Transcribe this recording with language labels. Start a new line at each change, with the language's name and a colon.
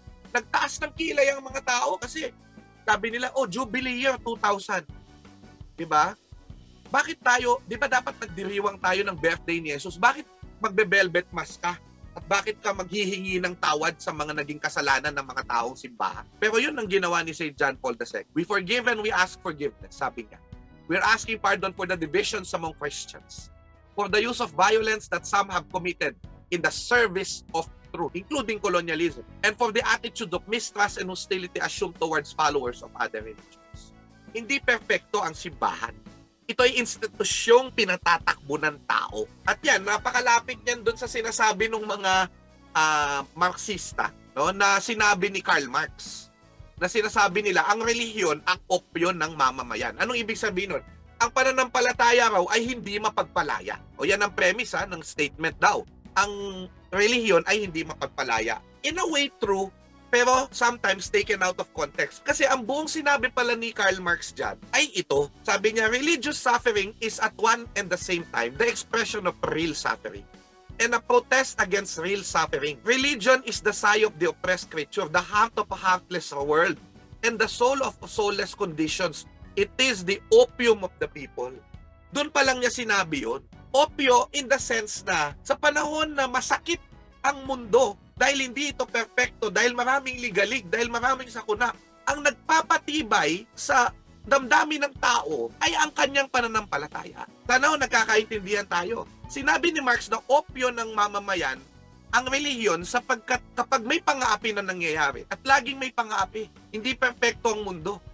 Filipino: Nagtaas ng kilay ang mga tao kasi sabi nila, Jubilee year 2000. Diba? Bakit tayo, di ba dapat nagdiriwang tayo ng birthday ni Jesus? Bakit magbe-velvet mask ka? At bakit ka maghihingi ng tawad sa mga naging kasalanan ng mga taong simbahan? Pero yun ang ginawa ni Saint John Paul II.
English: We forgive and we ask forgiveness,
Filipino: sabi niya.
English: We're asking pardon for the divisions among Christians, for the use of violence that some have committed in the service of truth, including colonialism, and for the attitude of mistrust and hostility assumed towards followers of other religions.
Filipino: Hindi perpekto ang simbahan. Ito ay institusyong pinatatakbo ng tao. At yan, napakalapit yan doon sa sinasabi ng mga Marxista, no, na sinabi ni Karl Marx, na sinasabi nila, ang relihiyon ang opyon ng mamamayan. Anong ibig sabihin nun? Ang pananampalataya raw ay hindi mapagpalaya. O yan ang premise ng statement daw. Ang relihiyon ay hindi mapagpalaya.
English: In a way, true,
Filipino: pero
English: sometimes taken out of context.
Filipino: Kasi ang buong sinabi pala ni Karl Marx dyan ay ito. Sabi niya,
English: religious suffering is at one and the same time the expression of real suffering and a protest against real suffering. Religion is the sigh of the oppressed creature, the heart of a heartless world, and the soul of soulless conditions. It is the opium of the people.
Filipino: Doon pa lang niya sinabi yun. Opio in the sense na sa panahon na masakit ang mundo dahil hindi ito perfecto, dahil maraming ligalig, dahil maraming sakuna, ang nagpapatibay sa damdamin ng tao ay ang kanyang pananampalataya. Tanaw, nagkakaintindihan tayo. Sinabi ni Marx na opio ng mamamayan ang relihiyon sapagkat kapag may pang-aapi na nangyayari at laging may pang-aapi, hindi perfecto ang mundo.